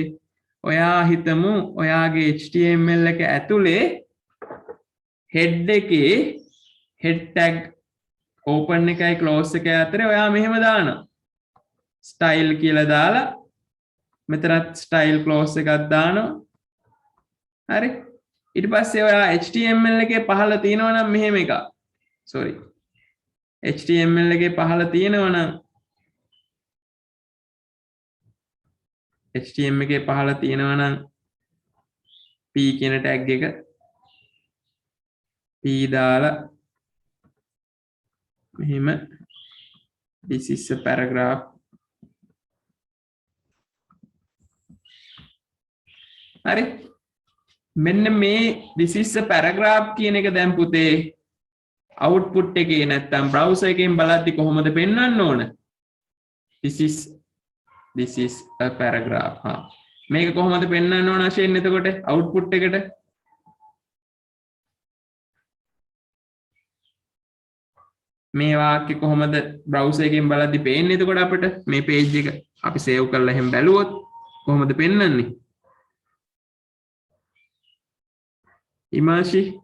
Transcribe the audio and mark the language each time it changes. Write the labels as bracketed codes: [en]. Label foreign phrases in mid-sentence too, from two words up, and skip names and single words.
[si] ඔයා හිතමු ඔයාගේ HTML එක ඇතුලේ head එකේ [en] head tag open [si] එකයි close එකයි අතරේ ඔයා මෙහෙම දානවා style කියලා දාලා මෙතනත් [en] style close [si] එකක් දානවා හරි ඊට පස්සේ ඔයා HTML එකේ පහළ තියෙනවා නම් මෙහෙම එකක් [en] sorry HTML [si] එකේ පහළ තියෙනවා නම් HTML එකේ පහළ තියෙනවා නම් p කියන tag එක p දාලා මෙහෙම [en] this is a paragraph [si] හරි මෙන්න මේ [en] this is a paragraph [si] කියන එක දැන් පුතේ output එකේ නැත්තම් browser එකෙන් බලද්දි කොහොමද පෙන්වන්න ඕන [en] this is a paragraph [si] හා මේක කොහොමද පෙන්වන්න ඕන වශයෙන් එතකොට output එකට මේ වාක්‍ය කොහොමද browser එකෙන් බලද්දි පේන්නේ එතකොට අපිට මේ page එක අපි save කරලා එහෙම බැලුවොත් කොහොමද පෙන්වන්නේ ඉමාෂි